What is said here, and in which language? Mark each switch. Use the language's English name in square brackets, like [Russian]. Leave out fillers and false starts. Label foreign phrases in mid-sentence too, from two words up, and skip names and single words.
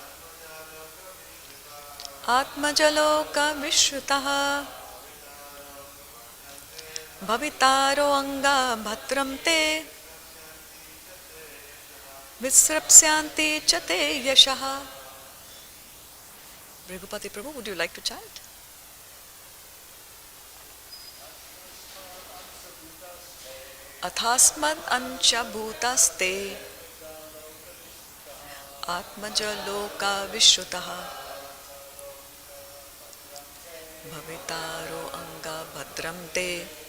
[Sanskrit] आत्मजालोक विश्रुताः. भवितारो अङ्ग भद्रं ते. विस्रप्स्यन्ति च ते यशः. [English] Bhrigupati Prabhu, would you like to chant? [Sanskrit] अथास्मद् अञ्च भूतास्ते. आत्मजालोक विश्रुताः. भवितारो अङ्ग भद्रं ते.